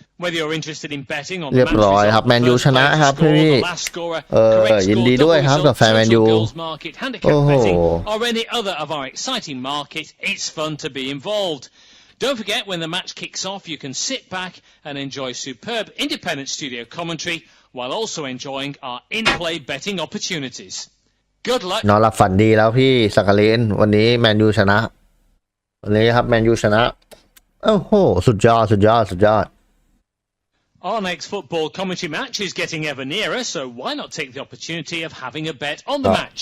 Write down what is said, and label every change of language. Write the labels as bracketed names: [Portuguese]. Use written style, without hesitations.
[English] Whether you're interested in betting on the match result, the first player to score, the last scorer, correct score, double result, total goals market, handicap betting, or any other of our exciting market, it's fun to be involved. Don't forget, when the match kicks off, you can sit back and enjoy superb independent studio commentary while also enjoying our in-play betting opportunities. Good luck. [Thai] นอนหลับฝันดีแล้วพี่สักกะเลนวันนี้แมนยูชนะวันนี้ครับแมนยูชนะโอ้โหสุดยอดสุดยอดสุดยอด [English] Our next football commentary match is getting ever nearer, so why not take the opportunity of having a bet on the match?